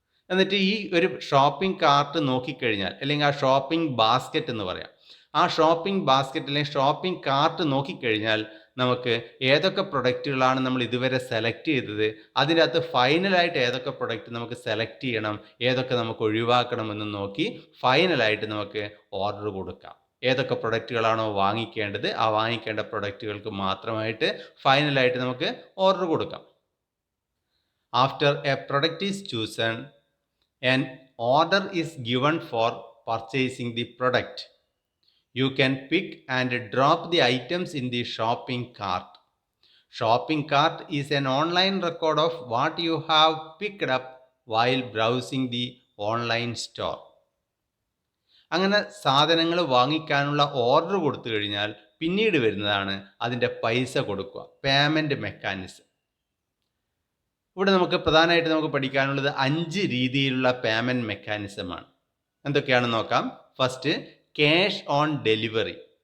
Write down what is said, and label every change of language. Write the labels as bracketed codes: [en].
[ml] എന്നിട്ട് ഈ ഒരു ഷോപ്പിംഗ് കാർട്ട് നോക്കിക്കഴിഞ്ഞാൽ, അല്ലെങ്കിൽ ആ ഷോപ്പിംഗ് ബാസ്ക്കറ്റ് എന്ന് പറയാം, ആ ഷോപ്പിംഗ് ബാസ്ക്കറ്റ് അല്ലെങ്കിൽ ഷോപ്പിംഗ് കാർട്ട് നോക്കിക്കഴിഞ്ഞാൽ നമുക്ക് ഏതൊക്കെ പ്രൊഡക്റ്റുകളാണ് നമ്മൾ ഇതുവരെ സെലക്ട് ചെയ്തത്, അതിനകത്ത് ഫൈനലായിട്ട് ഏതൊക്കെ പ്രൊഡക്റ്റ് നമുക്ക് സെലക്ട് ചെയ്യണം, ഏതൊക്കെ നമുക്ക് ഒഴിവാക്കണമെന്ന് നോക്കി ഫൈനലായിട്ട് നമുക്ക് ഓർഡർ കൊടുക്കാം. ഏതൊക്കെ പ്രൊഡക്റ്റുകളാണോ വാങ്ങിക്കേണ്ടത് ആ വാങ്ങിക്കേണ്ട പ്രൊഡക്റ്റുകൾക്ക് മാത്രമായിട്ട് ഫൈനലായിട്ട് നമുക്ക് ഓർഡർ കൊടുക്കാം. [en] After a product is chosen, an order is given for purchasing the product. You can pick and drop the items in the shopping cart. Shopping cart is an online record of what you have picked up while browsing the online store. [ml] അങ്ങനെ സാധനങ്ങൾ വാങ്ങിക്കാനുള്ള order കൊടുത്തു കഴിഞ്ഞാൽ പിന്നീട് വരുന്നതാണ് അതിൻ്റെ പൈസ കൊടുക്കുക, payment mechanism. ഇവിടെ നമുക്ക് പ്രധാനമായിട്ട് നമുക്ക് പഠിക്കാനുള്ളത് 5 രീതിയിലുള്ള പേയ്മെൻറ്റ് മെക്കാനിസമാണ്. എന്തൊക്കെയാണെന്ന് നോക്കാം. First, cash on delivery.